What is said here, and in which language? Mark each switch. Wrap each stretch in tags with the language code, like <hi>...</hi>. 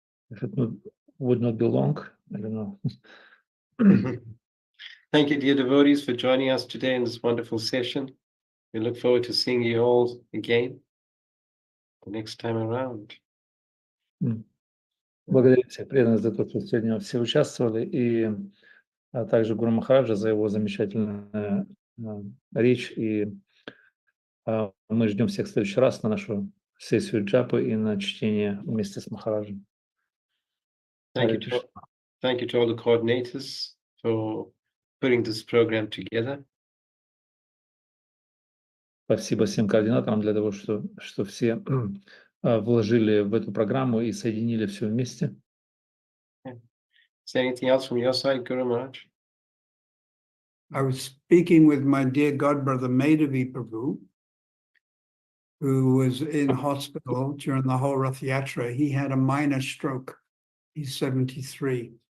<en>If it would not be long, I don't know. Thank you, dear devotees, for joining us today in this wonderful session. We look forward to seeing you all again the next time around.</en> <ru>Благодарю всех преданных за то, что сегодня все участвовали, и также Гуру Махараджа за его замечательную речь. И мы ждем всех в следующий раз на нашу сессию джапы и на чтение вместе с Махараджем.</ru> <en>Thank you to all the coordinators for putting this program together.</en> <ru>Спасибо всем координаторам для того, что все вложили в эту программу и соединили все вместе.</ru> <en>Is there anything else from your side, Guru Maharaj? I was speaking with my dear godbrother Madhavi Prabhu, who was in hospital during the whole Rath Yatra. He had a minor stroke. He's 73.</en>